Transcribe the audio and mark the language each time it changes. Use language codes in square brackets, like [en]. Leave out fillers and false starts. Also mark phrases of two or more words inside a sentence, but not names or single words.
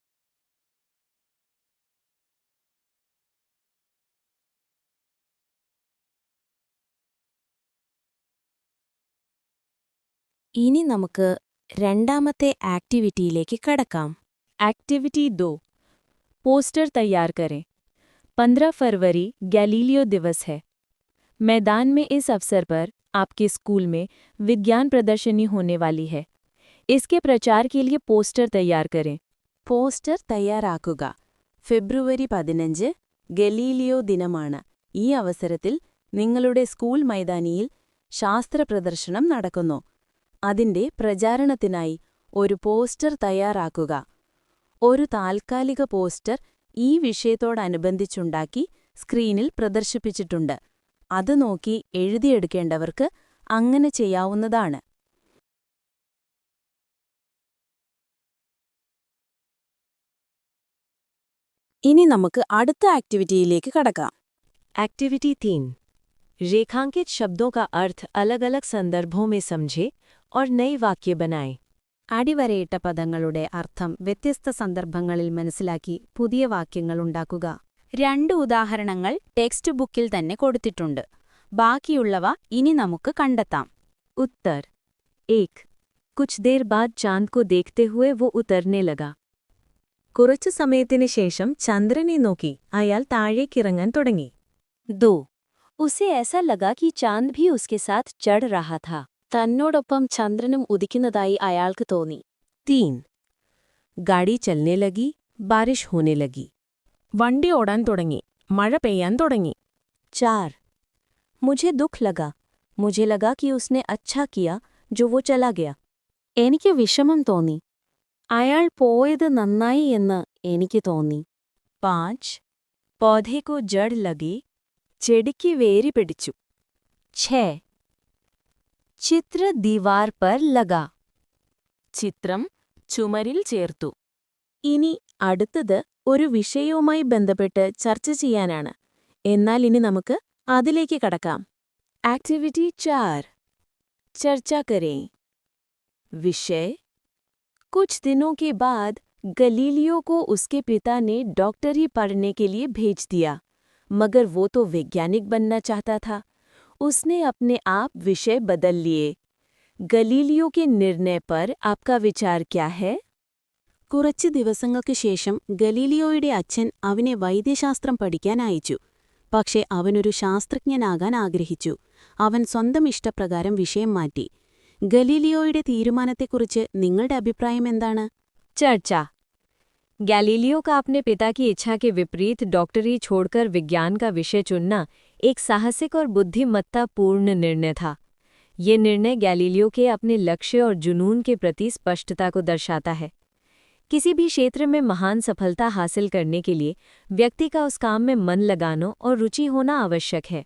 [ml] ഇനി നമുക്ക് രണ്ടാമത്തെ ആക്ടിവിറ്റിയിലേക്ക് കടക്കാം. ആക്ടിവിറ്റി 2. [hi] पोस्टर तैयार करें. 15 फरवरी गैलीलियो दिवस है. मैदान में इस अवसर पर आपके स्कूल में विज्ञान प्रदर्शनी होने वाली है. इसके प्रचार के लिए पोस्टर तैयार करें. [ml] പോസ്റ്റർ തയ്യാറാക്കുക. ഫെബ്രുവരി 15 ഗലീലിയോ ദിനമാണ്. ഈ അവസരത്തിൽ നിങ്ങളുടെ സ്കൂൾ മൈതാനിയിൽ ശാസ്ത്ര പ്രദർശനം നടക്കുന്നു. അതിന്റെ പ്രചാരണത്തിനായി ഒരു പോസ്റ്റർ തയ്യാറാക്കുക. ഒരു താൽക്കാലിക പോസ്റ്റർ ഈ വിഷയത്തോടനുബന്ധിച്ചുണ്ടാക്കി സ്ക്രീനിൽ പ്രദർശിപ്പിച്ചിട്ടുണ്ട്. അത് നോക്കി എഴുതിയെടുക്കേണ്ടവർക്ക് അങ്ങനെ ചെയ്യാവുന്നതാണ്. ഇനി നമുക്ക് അടുത്ത ആക്ടിവിറ്റിയിലേക്ക് കടക്കാം. ആക്ടിവിറ്റി 3. [hi] रेखांकित शब्दों का अर्थ अलग अलग संदर्भों में समझे और नए वाक्य बनाएं. [ml] അടിവരയിട്ട പദങ്ങളുടെ അർത്ഥം വ്യത്യസ്ത സന്ദർഭങ്ങളിൽ മനസ്സിലാക്കി പുതിയ വാക്യങ്ങൾ ഉണ്ടാക്കുക. 2 ഉദാഹരണങ്ങൾ ടെക്സ്റ്റ് ബുക്കിൽ തന്നെ കൊടുത്തിട്ടുണ്ട്. ബാക്കിയുള്ളവ ഇനി നമുക്ക് കണ്ടെത്താം. [hi] उत्तर 1. कुछ देर बाद चांद को देखते हुए वो उतरने लगा. [ml] കുറച്ചു സമയത്തിന് ശേഷം ചന്ദ്രനെ നോക്കി അയാൾ താഴേക്കിറങ്ങാൻ തുടങ്ങി. 2. [hi] उसे ऐसा लगा कि चांद भी उसके साथ चढ़ रहा था. [ml] തന്നോടൊപ്പം ചന്ദ്രനും ഉദിക്കുന്നതായി അയാൾക്ക് തോന്നി. 3. [hi] गाड़ी चलने लगी, बारिश होने लगी. [ml] വണ്ടി ഓടാൻ തുടങ്ങി, മഴ പെയ്യാൻ തുടങ്ങി. 4. [hi] मुझे दुख लगा, मुझे लगा कि उसने अच्छा किया जो वो चला गया. [ml] എനിക്ക് വിഷമം തോന്നി, അയാൾ പോയത് നന്നായി എന്ന് എനിക്ക് തോന്നി. 5. [hi] पौधे को जड़ लगी, [ml] ചെടിക്ക് വേര് പിടിച്ചു. [hi] 6. चित्र दीवार पर लगा. [ml] ചിത്രം ചുമരിൽ ചേർത്തു. ഇനി അടുത്തത് ഒരു വിഷയവുമായി ബന്ധപ്പെട്ട് ചർച്ച ചെയ്യാനാണ്. എന്നാൽ ഇനി നമുക്ക് അതിലേക്ക് കടക്കാം. ആക്ടിവിറ്റി 4. [hi] चर्चा करें. വിഷയ कुछ दिनों के बाद गलीलियो को उसके पिता ने डॉक्टरी पढ़ने के लिए भेज दिया, मगर वो तो वैज्ञानिक बनना चाहता था. उसने अपने आप विषय बदल लिए. गलीलियो के निर्णय पर आपका विचार क्या है? [ml] കുറച്ച് ദിവസങ്ങൾക്ക് ശേഷം ഗലീലിയോയുടെ അച്ഛൻ അവനെ വൈദ്യശാസ്ത്രം പഠിക്കാൻ അയച്ചു. പക്ഷേ അവനൊരു ശാസ്ത്രജ്ഞനാകാൻ ആഗ്രഹിച്ചു. അവൻ സ്വന്തം ഇഷ്ടപ്രകാരം വിഷയം മാറ്റി. ഗലീലിയോയുടെ തീരുമാനത്തെക്കുറിച്ച് നിങ്ങളുടെ അഭിപ്രായം എന്താണ്? ചർച്ച. [hi] गैलीलियो का अपने पिता की इच्छा के विपरीत डॉक्टरी छोड़कर विज्ञान का विषय चुनना एक साहसिक और बुद्धिमत्तापूर्ण निर्णय था. ये निर्णय गैलीलियो के अपने लक्ष्य और जुनून के प्रति स्पष्टता को दर्शाता है. किसी भी क्षेत्र में महान सफलता हासिल करने के लिए व्यक्ति का उस काम में मन लगाना और रुचि होना आवश्यक है.